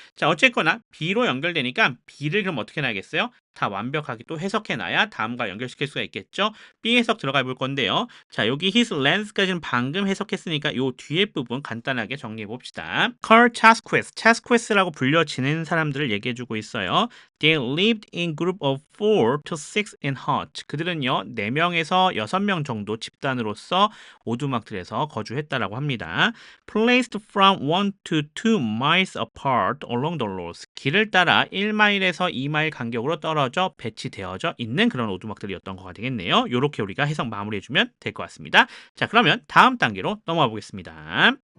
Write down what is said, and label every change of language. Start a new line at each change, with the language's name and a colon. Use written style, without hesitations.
Korean: 자, 어쨌거나 B로 연결되니까 B를 그럼 어떻게 놔야겠어요? 다 완벽하게 또 해석해놔야 다음과 연결시킬 수가 있겠죠. B 해석 들어가 볼 건데요. 자, 여기 his lens까지는 방금 해석했으니까 요 뒤에 부분 간단하게 정리해 봅시다. Carl Chasquez, Chasquez라고 불려지는 사람들을 얘기해주고 있어요.
English: They lived in group of 4 to 6 in hut.
Korean: 그들은요 4명에서 6명 정도 집단으로서 오두막들에서 거주했다라고 합니다.
English: Placed from 1 to 2 miles apart along the roads.
Korean: 길을 따라 1마일에서 2마일 간격으로 떨어져 배치되어져 있는 그런 오두막들이었던 거가 되겠네요. 이렇게 우리가 해석 마무리해주면 될 것 같습니다. 자, 그러면 다음 단계로 넘어가 보겠습니다.